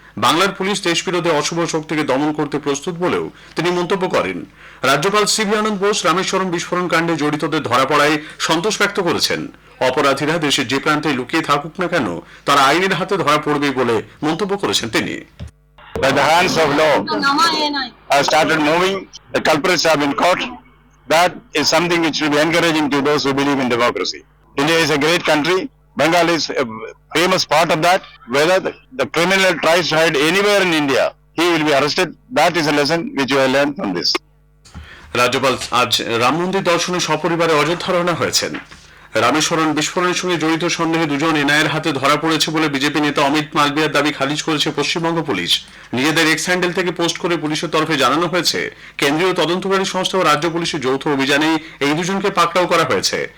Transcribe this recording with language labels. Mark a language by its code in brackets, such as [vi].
[bn] বাংলার পুলিশ দেশবিরোধী অশুভ শক্তিকে দমন করতে প্রস্তুত বলেও তিনি মন্তব্য করেন। রাজ্যপাল সিভি আনন্দ বোস রামেশ্বরম বিস্ফোরণ কাণ্ডে জড়িতদের ধরা পড়ায় সন্তোষ ব্যক্ত করেছেন। অপরাধীরা দেশের যে প্রান্তে লুকিয়ে থাকুক না কেন তারা আইনের হাতে ধরা পড়বে বলে মন্তব্য করেছেন তিনি। [en] By the hands of law have started moving. The culprits have been caught. That is something which will be encouraging to those who believe in democracy. India is a great country. Bengal is a famous part of that. Whether the criminal tries to hide anywhere in India, he will be arrested. That is a lesson which you have learned from this. [bn] রাজ্যপাল আজ রাম মন্দির দর্শনে সপরিবারে অযোধ্যা রওনা হয়েছেন। রামেশ্বরম বিস্ফোরণের সঙ্গে জড়িত সন্দেহে দুজন এনআইএর হাতে ধরা পড়েছে বলে বিজেপি নেতা অমিত মালভিয়ার দাবি খারিজ করেছে পশ্চিমবঙ্গ পুলিশ। নিজেদের এক্স হ্যান্ডেল থেকে পোস্ট করে পুলিশের তরফে জানানো হয়েছে, কেন্দ্রীয় তদন্তকারী সংস্থা ও রাজ্য পুলিশের যৌথ অভিযানে এই দুজনকে পাকড়াও করা হয়েছে।